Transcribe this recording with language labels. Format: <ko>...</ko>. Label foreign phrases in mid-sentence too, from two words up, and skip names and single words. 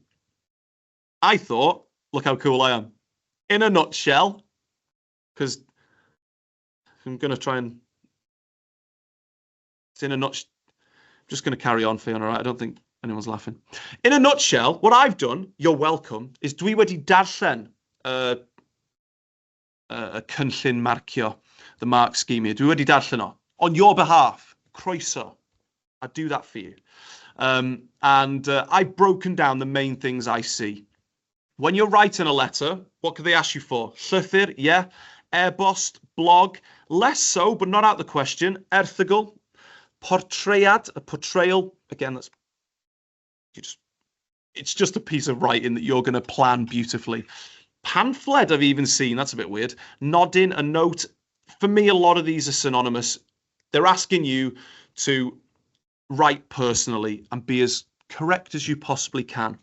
<en>I thought, look how cool I am. In a nutshell, because I'm going to try and... It's in a nutshell. I'm just going to carry on, Fiona, all right? I don't think anyone's laughing. In a nutshell, what I've done, you're welcome, is</en> <cy>dwi wedi darllen y cynllun marcio,</cy> <en>the mark scheme here.</en> <cy>Dwi wedi darllen o.</cy> <en>On your behalf, croeso. I do that for you. I've broken down the main things I see. When you're writing a letter, what could they ask you for?</en> <cy>Llythyr, yeah. E-bost, blog.</cy> <en>Less so, but not out the question.</en> <cy>Erthygl. Portread,</cy> <en>a portrayal. Again, it's just a piece of writing that you're going to plan beautifully. Pamphlet I've even seen. That's a bit weird. Nodding, a note. For me, a lot of these are synonymous. They're asking you to write personally and be as correct as you possibly can.</en>